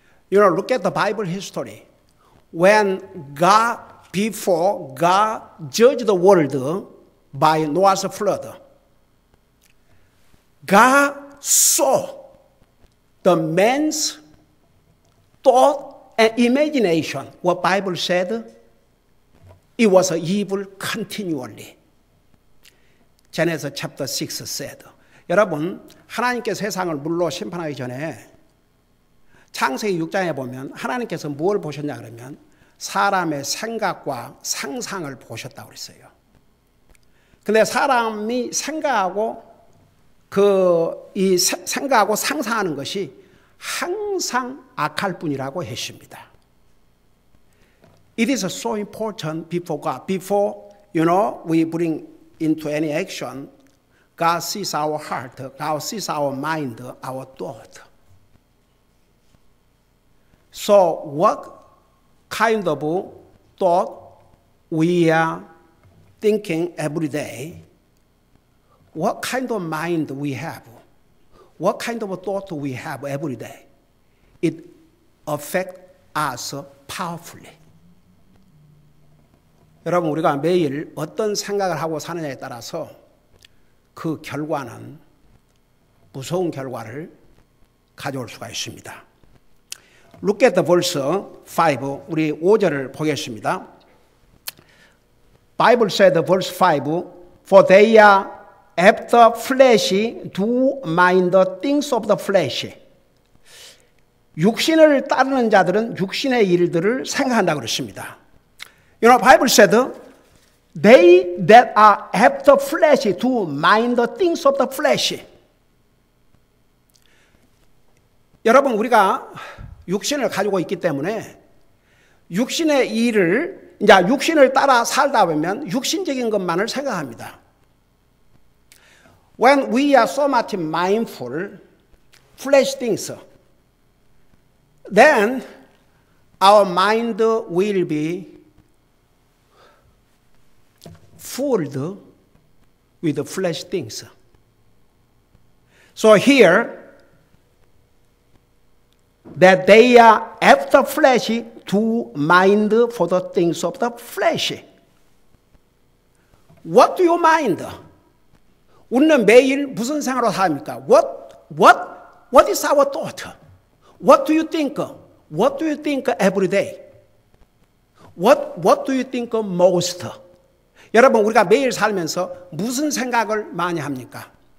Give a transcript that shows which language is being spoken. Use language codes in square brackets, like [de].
[en] You know, look at the Bible history. When before God judged the world by Noah's flood, God saw the man's thought and imagination. What Bible said, it was evil continually. Genesis chapter 6 said. [ko] 여러분, 하나님께서 세상을 물로 심판하기 전에 창세기 6장에 보면 하나님께서 뭘 보셨냐 그러면 사람의 생각과 상상을 보셨다고 그랬어요. 근데 사람이 생각하고 이 생각하고 상상하는 것이 항상 악할 뿐이라고 했습니다. [en] It is so important before God. Before, you know, we bring into any action, God sees our heart, God sees our mind, our thought. So what kind of thought we are thinking every day, what kind of mind we have, what kind of thought we have every day, it affects us powerfully. [ko] 여러분, 우리가 매일 어떤 생각을 하고 사느냐에 따라서 그 결과는 무서운 결과를 가져올 수가 있습니다. [en] Look at the verse 5. [ko] 우리 5절을 보겠습니다. [en] Bible said, verse 5, For they are after flesh, do mind the things of the flesh. [ko] 육신을 따르는 자들은 육신의 일들을 생각한다고 그랬습니다. [en] You know, Bible said, they that are after flesh do mind the things of the flesh. [ko] 여러분, 우리가 육신을 가지고 있기 때문에 육신의 일을 이제 육신을 따라 살다 보면 육신적인 것만을 생각합니다. [en] When we are so much mindful, flesh things, then our mind will be fooled with flesh things. So here, that they are after flesh to mind for the things of the flesh. What do you mind? [ko] 우리는 매일 무슨 생각으로 삽니까? [en] What is our thought? What do you think? What do you think every day? What do you think most? [ko] 여러분, 우리가 매일 살면서 무슨 생각을 많이 합니까?